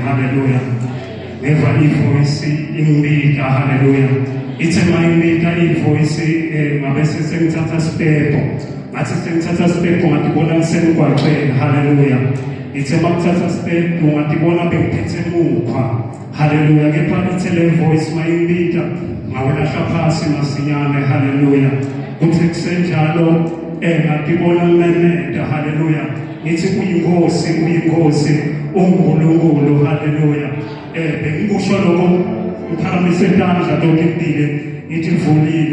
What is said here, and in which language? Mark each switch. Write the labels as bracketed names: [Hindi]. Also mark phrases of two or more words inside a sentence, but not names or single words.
[Swati] Haleluya. Ngeva ivoice ingibika. Haleluya. Ithe mayingibika ivoice ngabe sengithatha step. Ngathi sengithatha step ngatibona ngisemgwaqweni. Haleluya. Ithe makuthatha step ngatibona bengiphethe mukhwa. Haleluya. Kepha ithe le voice mayingibika ngawelahla phasi masinyane. Haleluya. Kuthi kusenjalo ngatibona nginemeda. Haleluya. Ngithi uyinkosi uNkulunkulu. Haleluya. Bengikusho lokho ngiphakamise isandla lokubili ngithi mvulile.